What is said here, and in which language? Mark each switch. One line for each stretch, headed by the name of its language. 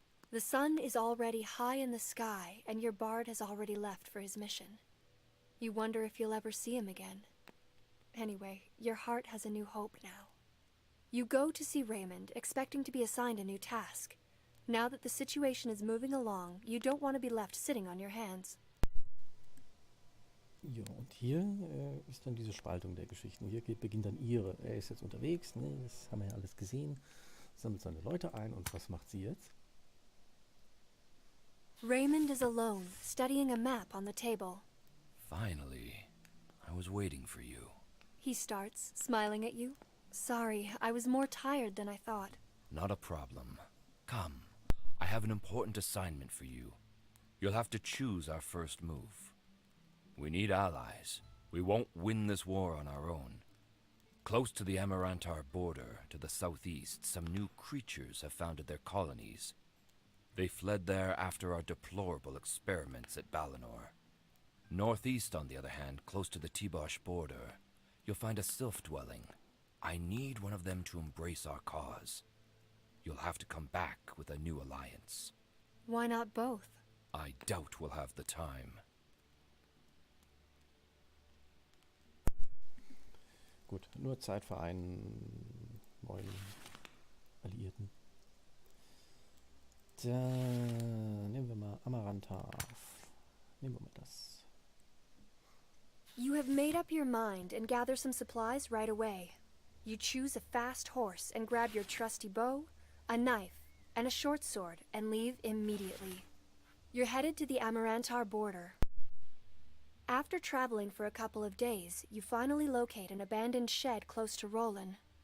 English: The sun is already high in the sky, and your bard has already left for his mission. You wonder if you'll ever see him again. Anyway, your heart has a new hope now. You go to see Raymond, expecting to be assigned a new task. Now that the situation is moving along, you don't want to be left sitting on your hands.
German: Ja, und hier ist dann diese Spaltung der Geschichten. Hier beginnt dann ihre. Er ist jetzt unterwegs, ne, das haben wir ja alles gesehen, sammelt seine Leute ein und was macht sie jetzt?
English: Raymond is alone, studying a map on the table. Finally, I was waiting for you. He starts, smiling at you. Sorry, I was more tired than I thought. Not a problem. Come, I have an important assignment for you. You'll have to choose our first move. We need allies. We won't win this war on our own. Close to the Amarantar border, to the southeast, some new creatures have founded their colonies. They fled there after our deplorable experiments at Balinor. Northeast, on the other hand, close to the Tibosh border, you'll find a sylph dwelling. I need one of them to embrace our cause. You'll have to come back with a new alliance. Why not both? I doubt we'll have the time.
German: Gut, nur Zeit für einen neuen Alliierten. Da nehmen wir mal Amarantar. Nehmen wir mal das.
English: You have made up your mind and gather some supplies right away. You choose a fast horse and grab your trusty bow, a knife, and a short sword and leave immediately. You're headed to the Amarantar border. After traveling for a couple of days, you finally locate an abandoned shed close to Roland.